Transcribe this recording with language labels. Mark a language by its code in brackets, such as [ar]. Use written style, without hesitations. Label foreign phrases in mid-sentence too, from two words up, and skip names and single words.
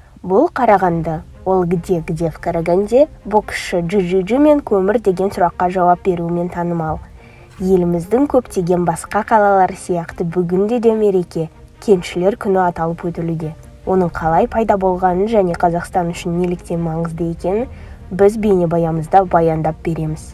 [kk] Бұл Қарағанды. Ол [ru] где в Караганде [kk] боксшы Джиджи мен көмір деген сұраққа жауап беруімен танымал. Еліміздің көптеген басқа қалалары сияқты бүгінде де мереке кеншілер күні аталып өтілуде. Оның қалай пайда болғанын және Қазақстан үшін неліктен маңызды екенін біз бейнебаянымызда баяндап береміз.